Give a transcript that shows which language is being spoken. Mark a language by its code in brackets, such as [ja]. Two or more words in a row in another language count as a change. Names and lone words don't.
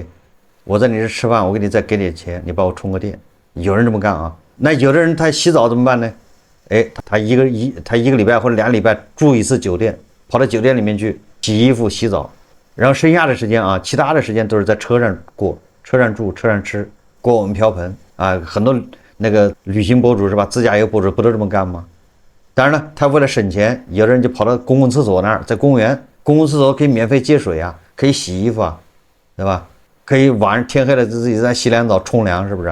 [zh] 我在你這吃飯，我給你再給點錢，你幫我充個電。有人這麼幹啊？那有的人他洗澡怎麼辦呢？哎，他一個禮拜或者2個禮拜住一次酒店，跑到酒店裡面去洗衣服、洗澡，然後剩下的時間啊，其他的時間都是在車上過，車上住，車上吃，過我們瓢盆啊。很多那個旅行博主是吧？自駕遊博主不都這麼幹嗎？當然了，他為了省錢，有的人就跑到公共廁所那兒，在公園公共廁所可以免費接水啊，可以洗衣服啊，對吧？可以晚上天黑了自己在洗2澡沖涼，是不是？